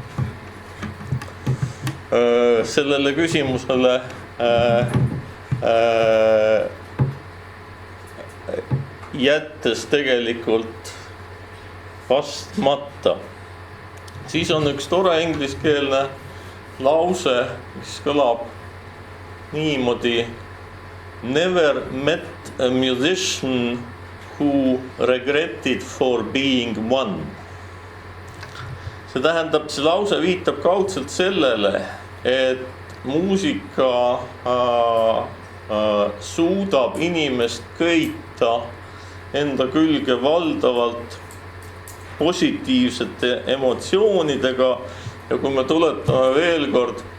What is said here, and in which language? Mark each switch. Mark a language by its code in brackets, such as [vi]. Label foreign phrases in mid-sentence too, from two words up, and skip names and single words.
[et] Sellele küsimusele jättes tegelikult vastmata. Siis on üks tore ingliskeelne lause, mis kõlab niimoodi: [en] Never met a musician who regretted for being one. [et] See tähendab, see lause viitab kaudselt sellele, et muusika suudab inimest köita enda külge valdavalt positiivsete emotsioonidega ja kui me tuletame veel kord